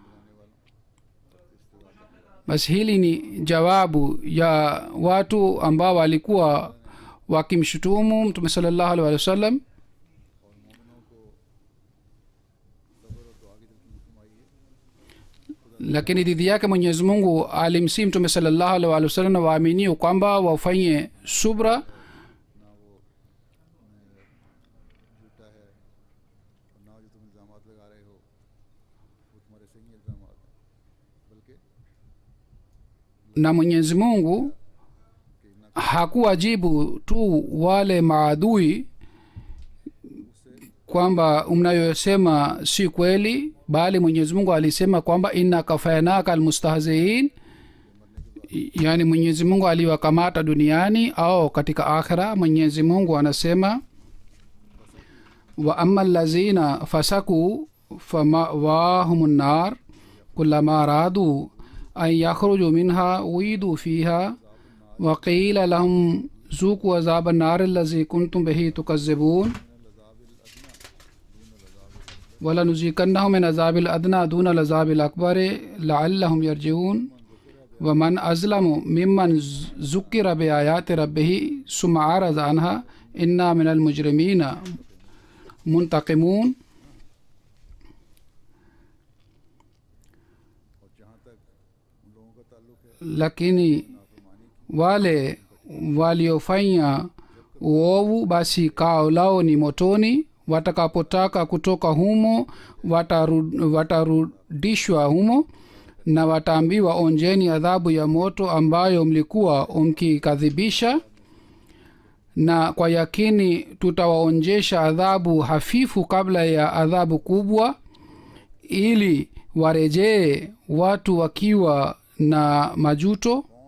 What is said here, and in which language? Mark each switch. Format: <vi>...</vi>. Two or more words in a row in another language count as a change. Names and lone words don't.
<sw>Basi hili ni jawabu ya watu ambao walikuwa wakimshutumu Mtume</sw> <ar>صلى الله عليه وسلم.</ar> <sw>lakini dhidi yake mwenyezi mungu alimsii mtume</sw> <ar>صلى الله عليه و سلم</ar> <sw>na waaminio kwamba wafanye subra</sw> <ur>نہ وہ جھوٹا ہے اور نہ جو تم الزامات لگا رہے ہو وہ تمہارے صحیح الزامات ہیں بلکہ</ur> <sw>na mwenyezi mungu hakuwajibu tu wale maadui kwamba mnayosema si kweli, bali mwenyezi mungu alisema kwamba</sw> <ar>إنا كفيناك المستهزئين,</ar> <sw>yaani mwenyezi mungu aliwakamata duniani au katika akhira. Mwenyezi mungu anasema</sw> <ar>وأما الذين فسقوا فمأواهم النار كلما أرادوا أن يخرجوا منها أعيدوا فيها وقيل لهم ذوقوا عذاب النار الذي كنتم به تكذبون ولنذيقنهم من العذاب الأدنى دون العذاب الأكبر لعلهم يرجعون ومن أظلم ممن ذكر بآيات ربه ثم أعرض عنها إنا من المجرمين منتقمون.</ar> <sw>Lakini wale waliofanya uovu basi kao lao ni motoni, watakapotaka kutoka humo watarudishwa humo na wataambiwa onjeni adhabu ya moto ambayo mlikuwa mkikadhibisha, na kwa yakini tutawaonjesha adhabu hafifu kabla ya adhabu kubwa, ili warejee watu wakiwa na majuto.</sw>